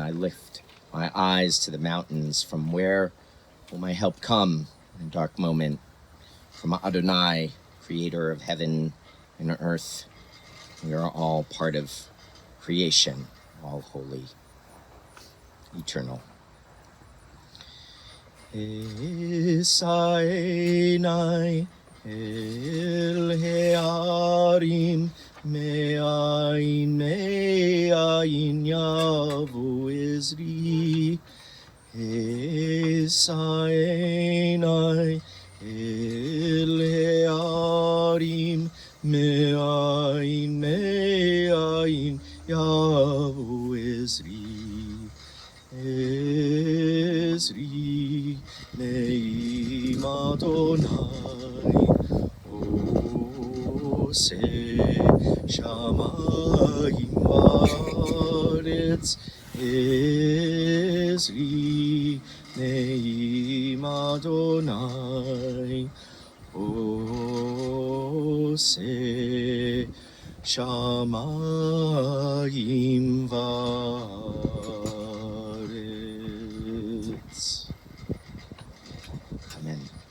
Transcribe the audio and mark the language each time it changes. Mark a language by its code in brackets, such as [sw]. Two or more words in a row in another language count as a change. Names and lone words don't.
[en] I lift my eyes to the mountains. From where will my help come in a dark moment? From Adonai, creator of heaven and earth. We are all part of creation, all holy, eternal. [he] אשא עיני אל ההרים מאין יבוא עזרי. אשא עיני אל ההרים מאין יבוא עזרי. עזרי מעם אדוני עושה שמים וארץ. עזרי מעם אדוני עושה שמים וארץ. Amen.